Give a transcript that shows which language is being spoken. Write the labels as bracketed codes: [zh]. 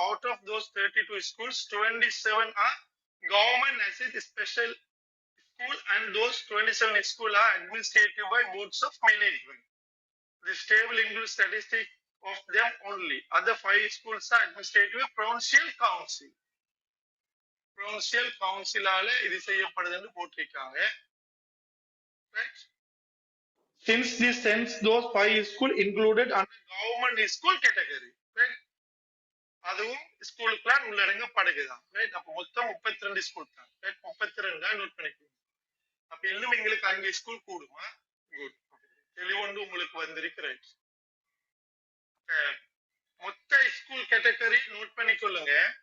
[en] Out of those 32 schools, 27 are government assisted special school, and those 27 schools are administrated by boards of management. This table includes statistics of them only. Other 5 schools are administrated by provincial council. [ta] Provincial council ஆல இது செய்யப்படுதுன்னு போட்டிருக்காங்க. [en] Right? Since this sense, those 5 schools included under government school category. Right? [ta] அதுவும் ஸ்கூலுக்குலாம் உள்ளடங்கப்படுகிறதா. Right? அப்ப மொத்தம் 32 school தான். Right? 32 note பண்ணிக்கோங்க. அப்ப இன்னும் எங்களுக்கு 5 ஸ்கூல் கூடுமா? குட். தெளிவொன்று உங்களுக்கு வந்திருக்கு. ரைட்? மொத்த ஸ்கூல் கேட்டகரி நோட் பண்ணிக்கொள்ளுங்க.